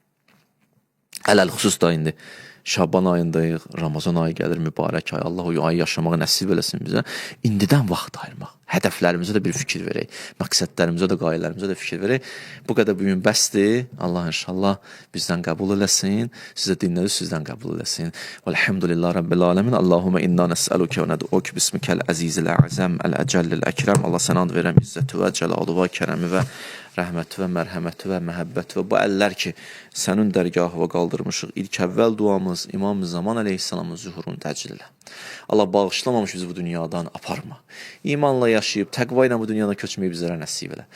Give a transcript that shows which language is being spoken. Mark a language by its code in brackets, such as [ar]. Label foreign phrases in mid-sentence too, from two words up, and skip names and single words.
[ar] على الخصوص [az] da indi Şaban ayındayıq, Ramazan ayı gəlir, mübarək ay. Allah o ayı yaşamağı nəsib eləsin bizə. İndidən vaxt ayırmaq. Hədəflərimizə də bir fikir verək. Məqsədlərimizə də, qayələrimizə də fikir verək. Bu qədər bugün bəsdir. Allah inşallah bizdən qəbul eləsin. Sizə dinlədi, sizdən qəbul eləsin. [ar] والحمد لله رب العالمين. اللهم إنا نسألك وندعوك باسمك العزيز الأعظم الأجل الأكرم. [az] Allah sənə and verəm izzəti və cəlalı və kərəmi və rəhməti və mərhəməti və məhəbbəti və bu əllər ki, sənin dərgahı qaldırmışıq. İlk əvvəl duamız İmam-ı Zaman əleyhissalamın zuhurunu təcil elə. Allah bağışlamamış bizi bu dünyadan aparma. İmanla yaşayıb, təqva ilə bu dünyadan köçməyi bizlərə nəsib elə.